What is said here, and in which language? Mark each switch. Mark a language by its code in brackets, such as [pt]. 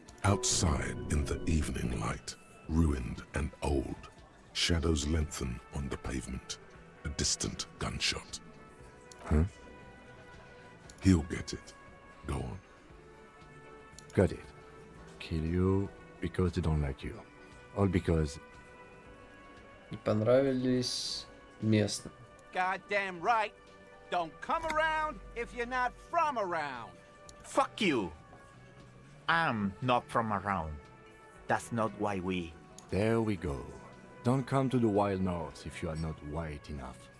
[en] Outside in the evening light, ruined and old, shadows lengthen on the pavement. A distant gunshot. Huh? He'll get it. Go on. Got it. Kill you because they don't like you. All because... [ru] Не понравились местные. [en] Goddamn right. Don't come around if you're not from around. Fuck you. I'm not from around. That's not why we... There we go. Don't come to the Wild North if you are not white enough.